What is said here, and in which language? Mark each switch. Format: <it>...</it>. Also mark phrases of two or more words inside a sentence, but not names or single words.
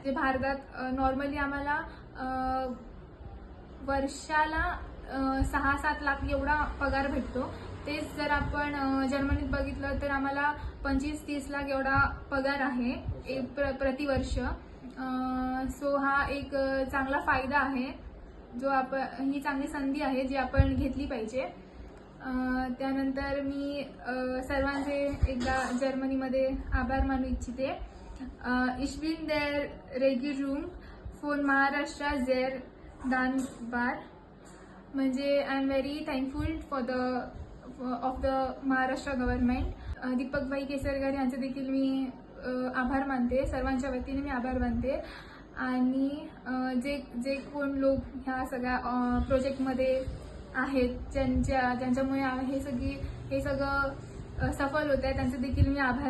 <mr>जे भारतात नॉर्मली आम्हाला वर्षाला 6-7 लाख एवढा पगार भेटतो, तेच जर आपण जर्मनीत बघितलं तर आम्हाला 25-30 लाख एवढा पगार आहे प्रतिवर्ष. सो हा एक चांगला फायदा आहे, जो ही चांगली संधी आहे जी आपण घेतली पाहिजे. त्यानंतर मी सर्वांचे एकदा जर्मनीमध्ये आभार मानू इच्छिते.</mr> <de>Ich bin der Regierung von Maharashtra sehr dankbar.</de> <en>म्हणजे I am very thankful of the Maharashtra government.</en> <mr>दीपकभाई केसरकर यांचे देखील मी आभार मानते, सर्वांच्या वतीने मी आभार मानते. आणि जे कोण लोक ह्या सगळ्या प्रोजेक्टमध्ये आहेत, ज्यांच्यामुळे हे सगळं सफल होत आहे, त्यांचे देखील मी आभार.</mr>